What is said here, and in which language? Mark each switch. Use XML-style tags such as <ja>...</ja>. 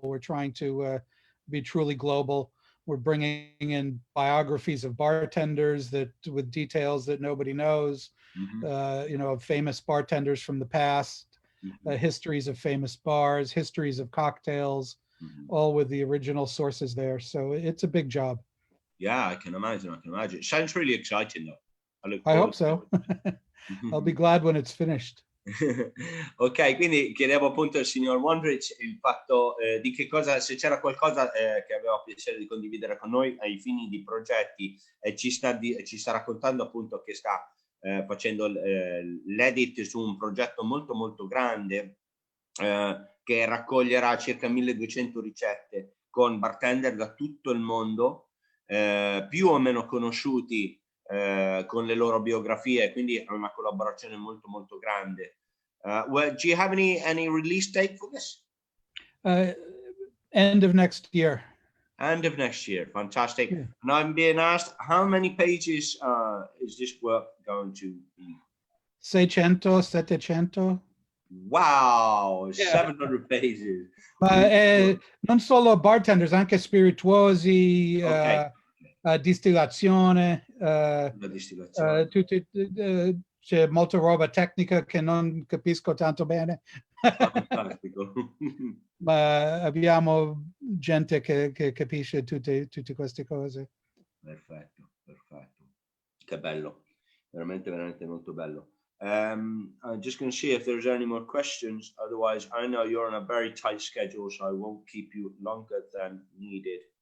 <en>We're trying to be truly global. We're bringing in biographies of bartenders with details that nobody knows, of famous bartenders from the past, histories of famous bars, histories of cocktails, all with the original sources there. So it's a big job. Yeah, I can imagine. Sounds really exciting though. I hope so. I'll be glad when it's finished.</en> <it>Ok, quindi chiedevo appunto al signor Wondrich il fatto di che cosa, se c'era qualcosa che aveva piacere di condividere con noi ai fini di progetti, e ci sta raccontando appunto che sta facendo l'edit su un progetto molto molto grande che raccoglierà circa 1200 ricette con bartender da tutto il mondo, più o meno conosciuti, con le loro biografie, quindi è una collaborazione molto molto grande.</it> <en>Do you have any release date for this? End of next year. End of next year. Fantastic. Yeah. And I'm being asked, how many pages is this work going to be? 600, 700. Wow, Yeah. 700 pages.</en> <it>Ma non solo bartenders, anche spirituosi, Ok. distillazione, La distillazione. c'è molta roba tecnica che non capisco tanto bene. Fantastico. Ma abbiamo gente che capisce tutte queste cose. Perfetto, perfetto. Che bello. Veramente, veramente molto bello.</it> <en>I'm just going to see if there's any more questions. Otherwise, I know you're on a very tight schedule, so I won't keep you longer than needed.</en>